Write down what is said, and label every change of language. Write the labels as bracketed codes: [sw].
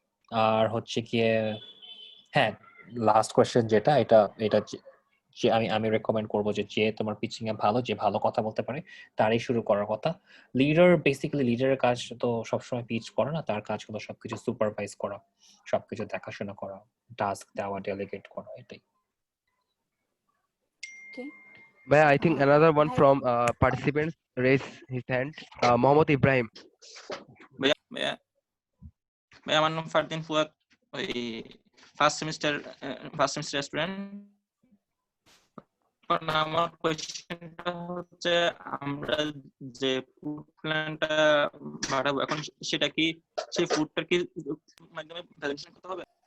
[bn] আর হচ্ছে গিয়ে হ্যাঁ, লাস্ট কোয়েশ্চেন যেটা, এটা যে আমি রেকমেন্ড করবো যে তোমার পিচিং এ ভালো, যে ভালো কথা বলতে পারে তারই শুরু করার কথা। লিডারের কাজ তো সবসময় পিচ করা না, তার কাজ হলো সবকিছু সুপারভাইজ করা, সবকিছু দেখাশোনা করা, টাস্ক দেওয়া, ডেলিগেট করা, এটাই। [en] But I think another one from participants raise his hand. Mohammad Ibrahim. [bn] ভাইয়া আমার নাম ফারদিন ফুয়াদ, ওই ফার্স্ট সেমিস্টার স্টুডেন্ট। আমার কোয়েশ্চেনটা হচ্ছে, আমরা যে ফুড প্ল্যানটা বাড়াবো এখন, সেটা কি সেই ফুডটা কি মাধ্যমে প্রেজেন্টেশন করতে হবে?